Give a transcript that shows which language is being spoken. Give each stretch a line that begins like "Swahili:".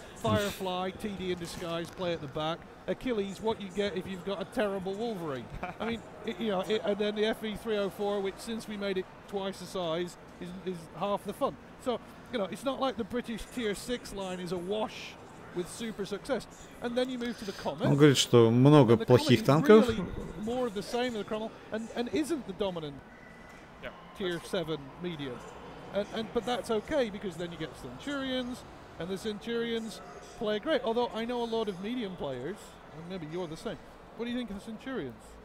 English: Firefly, TD in disguise, play at the back. Achilles, what you get if you've got a terrible Wolverine. I mean, and then the FE304, which since we made it twice the size, is half the fun. So, it's not like the British Tier 6 line is a wash with super success. And then you move to the Comet.
Russian: Он говорит, что много плохих танков.
English: More of the same of the Cromwell, and isn't the dominant Tier 7 medium. But that's okay, because then you get Centurions, and the Centurions play great. Although I know a lot of medium players, and maybe you're the same. What do you think of the Centurions?